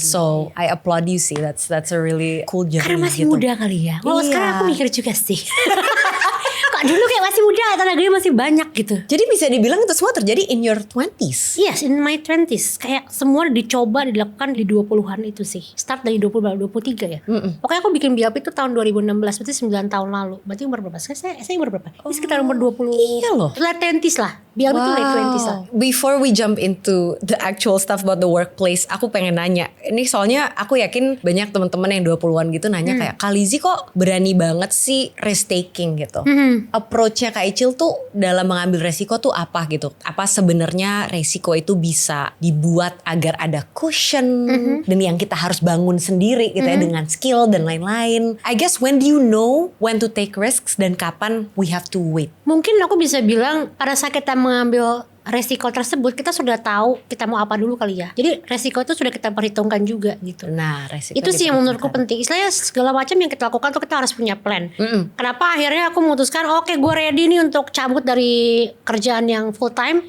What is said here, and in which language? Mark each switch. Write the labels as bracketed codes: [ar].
[en] So I applaud you sih, that's a really cool journey. [id] Karena masih gitu. muda kali ya. Kalau sekarang aku mikir juga sih. Kok dulu kayak masih muda, tenaganya masih banyak gitu. Jadi bisa dibilang itu semua terjadi [en] in your 20s. Yes, in my 20s. [id] Kayak semua dicoba, dilakukan di 20-an itu sih. Start dari 23 ya. Pokoknya aku bikin BLP itu tahun 2016, berarti 9 tahun lalu. Berarti umur berapa? Saya umur berapa? Ini sekitar umur 20. Iya loh. [en] Late 20s [id] lah. BLP itu late 20s lah. [en] Before we jump into the actual stuff about the workplace, [id] aku pengen nanya. Ini soalnya aku yakin banyak teman-teman yang 20-an gitu nanya kayak, Kak Lizzy kok berani banget sih risk taking gitu. Approach-nya Kak Icil tuh dalam mengambil resiko tuh apa gitu? Apa sebenarnya resiko itu bisa dibuat agar ada cushion dan yang kita harus bangun sendiri gitu ya dengan skill dan lain-lain. [en] I guess when do you know when to take risks [id] dan kapan [en] we have to wait? [id] Mungkin aku bisa bilang pada saat kita mengambil resiko tersebut kita sudah tahu kita mau apa dulu kali ya. Jadi resiko itu sudah kita perhitungkan juga gitu. Nah, resiko itu sih yang menurutku penting. Istilahnya segala macam yang kita lakukan tuh kita harus punya plan. Kenapa akhirnya aku memutuskan oke, gue ready nih untuk cabut dari kerjaan yang full time.